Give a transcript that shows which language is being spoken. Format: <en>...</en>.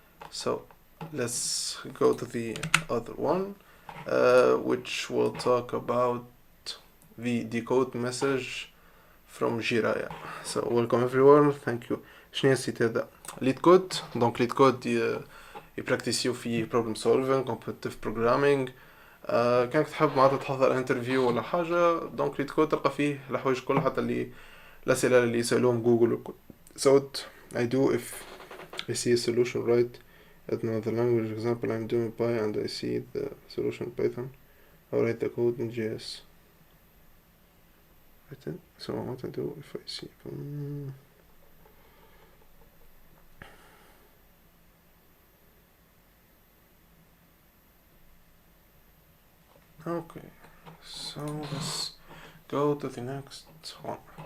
<en>So let's go to the other one, which will talk about the decode message from Jiraya. So welcome everyone, thank you.</en> <ar>شنو السيت هذا؟ ليد كود. دونك ليد كود يبراكتيسيو في</ar> <en>problem solving competitive programming.</en> <ar>كانك تحب معناتها تحضر انترفيو ولا حاجة، دونك ليد كود تلقى فيه الحوايج كلها، حتى اللي الأسئلة اللي يسألوهم جوجل وكل.</ar> <en>So what I do if I see a solution right at another language, example I'm doing Py and I see the solution in Python, I write the code in JS. So what I do if I see okay, so let's go to the next one.</en>